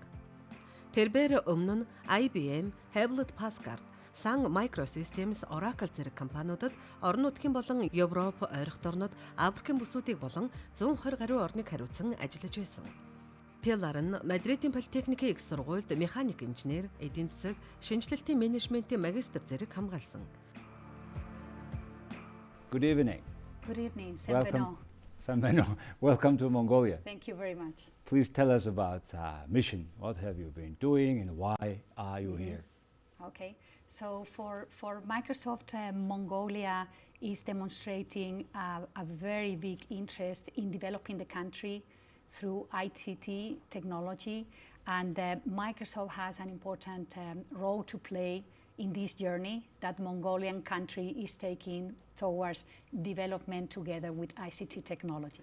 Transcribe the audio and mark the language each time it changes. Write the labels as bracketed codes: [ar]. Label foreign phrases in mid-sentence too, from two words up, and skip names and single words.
[mn] Тэрээр өмнө нь IBM, Hewlett-Packard, Microsystems, Oracle зэрэг компаниудад орон нутгийн болон Европ, Ойрхи Дорнод, Африкийн бүсүүдийг болон 120 гаруй орныг хариуцсан ажиллаж байсан. Пилар нь Мадридын политехникийн их сургуульд механик инженер, эдийн засаг, шинэчлэлтийн менежментийн магистр зэрэг хамгаалсан. [en] Good evening. Good evening. Welcome to Mongolia. Thank you very much. Please tell us about mission. What have you been doing and why are you here? Okay. So for Microsoft, Mongolia is demonstrating a very big interest in developing the country through ICT technology, and Microsoft has an important role to play in this journey that Mongolian country is taking towards development together with ICT technology.